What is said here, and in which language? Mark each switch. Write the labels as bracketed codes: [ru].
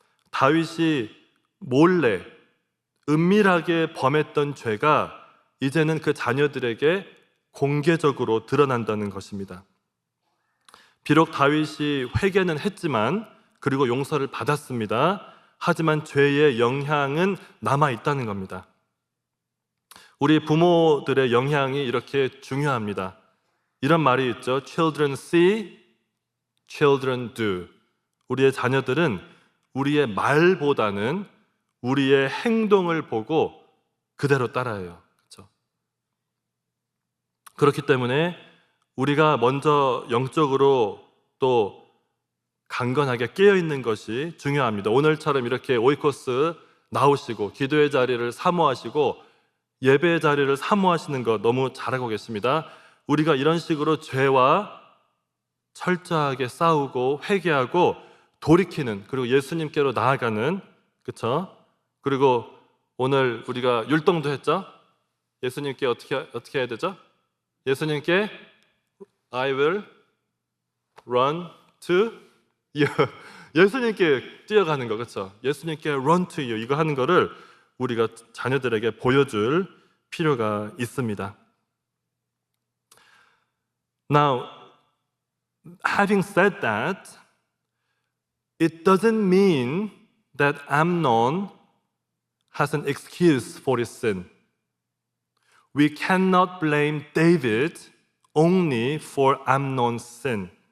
[ko] 다윗이 몰래 은밀하게 범했던 죄가 이제는 그 자녀들에게 공개적으로 드러난다는 것입니다. 비록 다윗이 회개는 했지만, 그리고 용서를 받았습니다. 하지만 죄의 영향은 남아있다는 겁니다. 우리 부모들의 영향이 이렇게 중요합니다. 이런 말이 있죠. [en] Children see, children do. [ko] 우리의 자녀들은 우리의 말보다는 우리의 행동을 보고 그대로 따라해요. 그렇죠? 그렇기 때문에 우리가 먼저 영적으로 또 강건하게 깨어있는 것이 중요합니다. 오늘처럼 이렇게 오이코스 나오시고 기도의 자리를 사모하시고 예배의 자리를 사모하시는 것 너무 잘하고 계십니다. 우리가 이런 식으로 죄와 철저하게 싸우고 회개하고 돌이키는, 그리고 예수님께로 나아가는, 그렇죠? 그리고 오늘 우리가 율동도 했죠? 예수님께 어떻게 해야 되죠? 예수님께 [en] I will run to you. [ko] 예수님께 뛰어가는 거, 그렇죠? 예수님께 [en] run to you, [ko] 이거 하는 거를 우리가 자녀들에게 보여줄 필요가 있습니다. [en] Now, having said that, it doesn't mean that Amnon has an excuse for his sin. We cannot blame David only for Amnon's sin.